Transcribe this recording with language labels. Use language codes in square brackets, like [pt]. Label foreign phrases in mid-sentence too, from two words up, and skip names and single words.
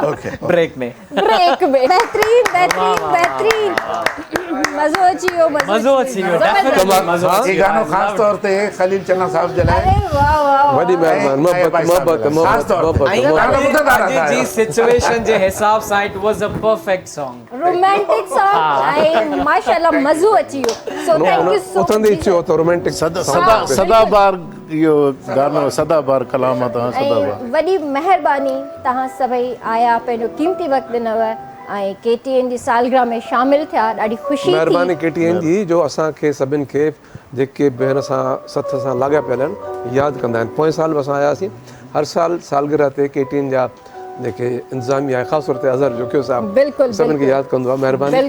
[sd] ब्रेक में बहितरीन मज़ो अची वियो ये गानो खास तौर ते खलील चन्ना साहब जे लाइ वॾी महिरबानी जी सिचुएशन जे हिसाब सां [en] it was a perfect song romantic song [sd] ऐं माशाअल्लाह मज़ो अची वियो सो [en] thank you so [sd] उथंदी अची तो रोमांटिक सदाबार इहो गानो सदाबार कलाम आहे तव्हां सदाबार वॾी महिरबानी तव्हां सभई आया पंहिंजो कीमती वक़्तु ॾिनव ऐं KTN जी सालगिरह में शामिल थिया ॾाढी ख़ुशी महिरबानी KTN जी जो असांखे सभिनि खे जेके बि हिन सां सथ सां लाॻा पियल आहिनि यादि कंदा आहिनि पोएं साल बि असां आयासीं हर साल सालगिरह ते KTN जा जेके इंतज़ामिया ख़ासि तौर ते अज़हर जोकियो साहब सभिनि खे यादि कंदो आहे महिरबानी